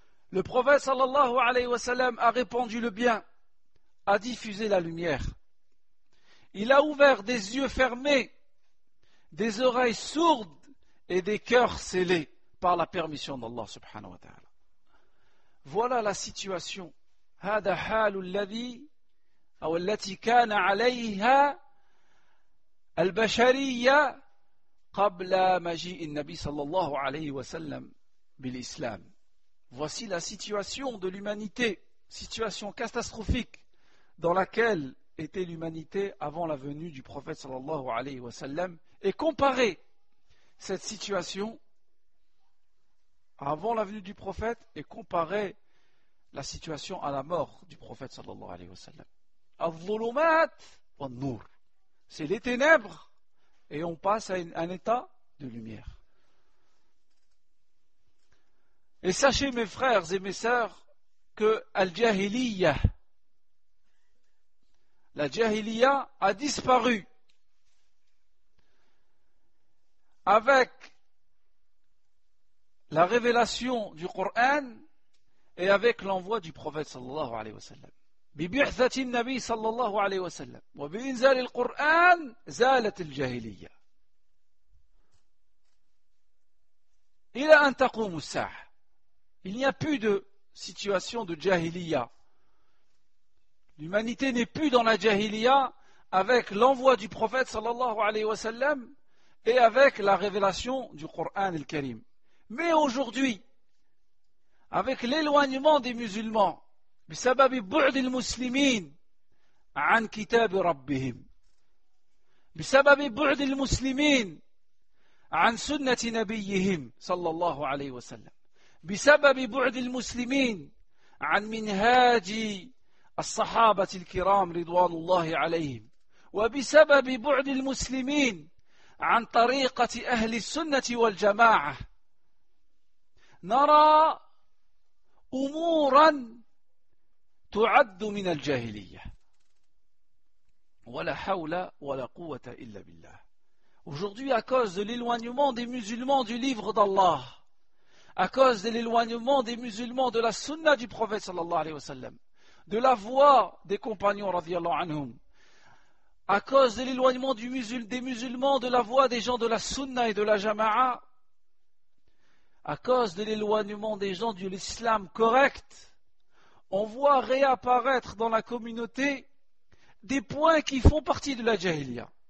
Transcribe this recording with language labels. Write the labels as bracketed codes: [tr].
[fr] Le prophète sallallahu alayhi wa sallam a répandu le bien, a diffusé la lumière. Il a ouvert des yeux fermés, des oreilles sourdes et des cœurs scellés par la permission d'Allah subhanahu wa ta'ala. Voilà la situation. [ar] هذا حال الذي أو التي كان عليها البشرية قبل مجيء النبي صلى الله عليه وسلم بالإسلام. [fr] Voici la situation de l'humanité, situation catastrophique dans laquelle était l'humanité avant la venue du prophète sallallahu alayhi wa sallam, et comparer cette situation avant la venue du prophète et comparer la situation à la mort du prophète sallallahu alayhi wa sallam. Al-dhulumat wal-nur. C'est les ténèbres et on passe à un état de lumière. Et sachez mes frères et mes sœurs que Al-Jahiliyyah, la Jahiliya a disparu avec la révélation du Coran et avec l'envoi du prophète sallallahu alayhi wa sallam. [ar] ببعثة النبي صلى الله عليه وسلم وبإنزال القرآن زالت الجاهلية إلى أن تقوم الساعة. [fr] Il n'y a plus de situation de jahiliya. L'humanité n'est plus dans la jahiliya avec l'envoi du prophète sallallahu alayhi wa sallam et avec la révélation du Coran al-Karim. Mais aujourd'hui, avec l'éloignement des musulmans, [ar] بسبب بعد المسلمين عن كتاب ربهم، بسبب بعد المسلمين عن سنة نبيهم صلى الله عليه وسلم، بسبب بعد المسلمين عن منهاج الصحابة الكرام رضوان الله عليهم، وبسبب بعد المسلمين عن طريقة أهل السنة والجماعة، نرى أمورا تعد من الجاهلية ولا حول ولا قوة إلا بالله. [fr] Aujourd'hui, à cause de l'éloignement des musulmans du livre d'Allah, à cause de l'éloignement des musulmans de la sunna du prophète sallallahu alayhi wa sallam, de la voix des compagnons radiyallahu anhum, à cause de l'éloignement des musulmans de la voix des gens de la sunna et de la jama'a, à cause de l'éloignement des gens de l'islam correct, on voit réapparaître dans la communauté des points qui font partie de la jahiliya.